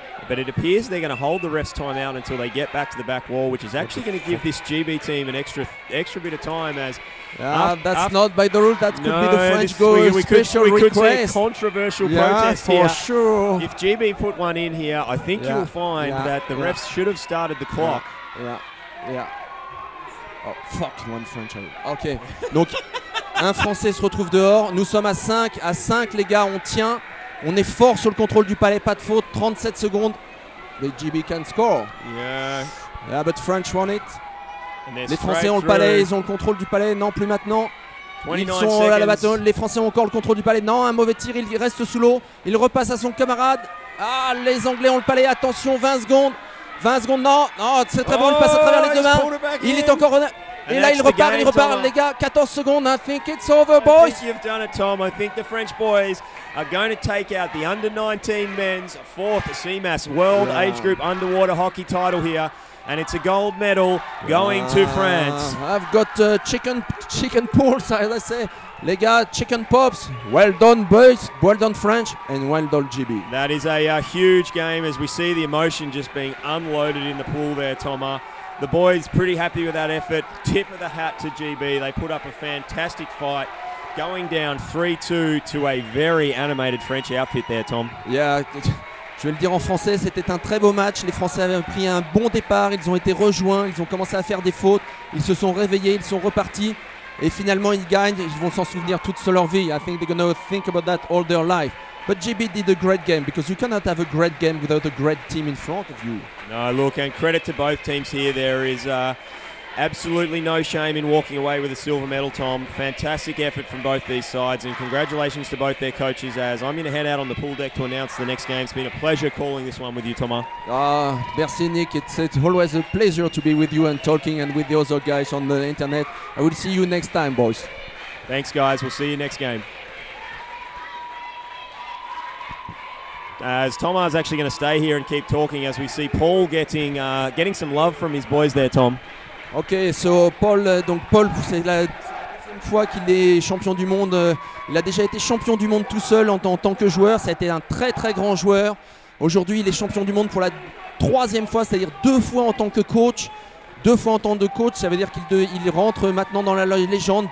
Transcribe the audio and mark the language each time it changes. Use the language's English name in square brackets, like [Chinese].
[English] But it appears they're going to hold the refs' time out until they get back to the back wall, which is actually going to give this GB team an extra bit of time. As that's not by the rule. That could be the French goal. We could see a controversial protest here. For sure. If GB put one in here, I think you'll find that the refs should have started the clock. Yeah. Oh, fuck, one French. [French] Ok, donc un Français se retrouve dehors. Nous sommes à 5. À 5, les gars, on tient. On est fort sur le contrôle du palais. Pas de faute. 37 secondes. [English] The GB can score. Yeah, but French won it. [French] Les Français ont le palais. Ils ont le contrôle du palais. Non, plus maintenant. Ils sont à la bataille. Les Français ont encore le contrôle du palais. Non, un mauvais tir. Il reste sous l'eau. Il repasse à son camarade. Les Anglais ont le palais. Attention, 20 secondes. 20 secondes, non, c'est très bon, il passe à travers les deux mains. Il est encore... Et là, il repart, les gars. 14 secondes, [English] I think it's over, boys. I think you've done it, Tom. I think the French boys are going to take out the under-19 men's 4th CMAS World Age Group Underwater Hockey title here. And it's a gold medal going to France. I've got chicken pulse, as I say. [French] Les gars, [English] chicken pops. Well done, boys. Well done, French. And well done, GB. That is a huge game as we see the emotion just being unloaded in the pool there, Thomas. The boys pretty happy with that effort. Tip of the hat to GB. They put up a fantastic fight. Going down 3-2 to a very animated French outfit there, Tom. Yeah. [French] Je vais le dire en français, c'était un très beau match. Les Français avaient pris un bon départ, ils ont été rejoints, ils ont commencé à faire des fautes, ils se sont réveillés, ils sont repartis et finalement ils gagnent. Ils vont s'en souvenir toute leur vie. [English] I think they're going to think about that all their life. But GB did a great game because you cannot have a great game without a great team in front of you. No, look, and credit to both teams here. There is absolutely no shame in walking away with a silver medal, Tom. Fantastic effort from both these sides, and congratulations to both their coaches. As I'm going to head out on the pool deck to announce the next game. It's been a pleasure calling this one with you, Thomas. [French] Merci, Nick. [English] It's always a pleasure to be with you and talking and with the other guys on the internet. I will see you next time, boys. Thanks, guys. We'll see you next game. As Thomas is actually going to stay here and keep talking as we see Paul getting some love from his boys there, Tom. Ok, so [French] Paul, c'est la deuxième fois qu'il est champion du monde. Il a déjà été champion du monde tout seul en tant que joueur. Ça a été un très très grand joueur. Aujourd'hui, il est champion du monde pour la 3e fois, c'est-à-dire 2 fois en tant que coach. 2 fois en tant que coach, ça veut dire qu'il rentre maintenant dans la légende.